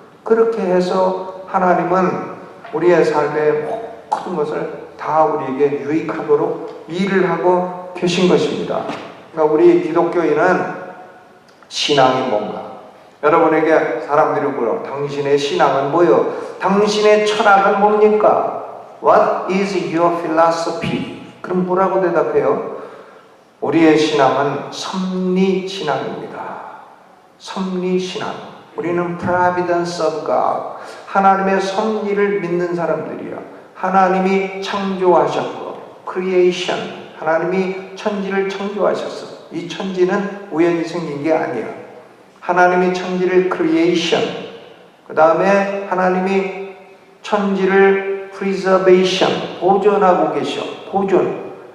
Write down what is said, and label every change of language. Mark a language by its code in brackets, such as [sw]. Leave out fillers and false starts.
[ko] 그렇게 해서 하나님은 우리의 삶의 모든 것을 다 우리에게 유익하도록 일을 하고 계신 것입니다. 그러니까 우리 기독교인은 신앙이 뭔가? 여러분에게 사람들이 물어, 당신의 신앙은 뭐요? 당신의 철학은 뭡니까? [en] What is your philosophy? [ko] 그럼 뭐라고 대답해요? 우리의 신앙은 섭리신앙입니다. 섭리신앙. 우리는 [en] providence of God. [ko] 하나님의 섭리를 믿는 사람들이야. 하나님이 창조하셨고, creation. 하나님이 천지를 창조하셨어. 이 천지는 우연히 생긴 게 아니야. 하나님이 천지를 creation, 그 다음에 하나님이 천지를 preservation, 보존하고 계셔. 보존.